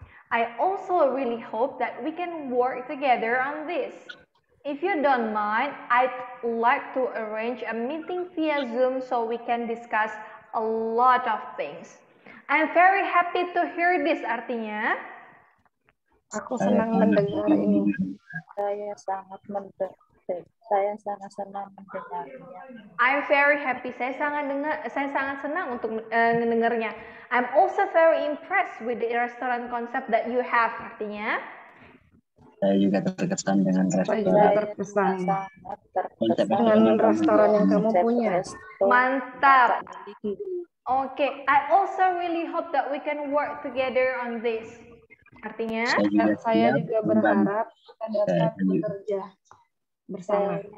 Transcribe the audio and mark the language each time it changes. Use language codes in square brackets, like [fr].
[en] I also really hope that we can work together on this. If you don't mind, I'd like to arrange a meeting via Zoom so we can discuss a lot of things. I'm very happy to hear this, [id] artinya? Aku senang mendengar ini. Saya sangat senang mendengarnya. [en] I'm very happy. [id] Saya sangat senang untuk mendengarnya. [en] I'm also very impressed with the restaurant concept that you have. [id] Artinya? Saya juga terkesan dengan restoran. Dengan restoran yang kamu punya. Mantap. Oke. [en] I also really hope that we can work together on this. [id] Artinya? Saya juga berharap kita dapat bekerja bersama.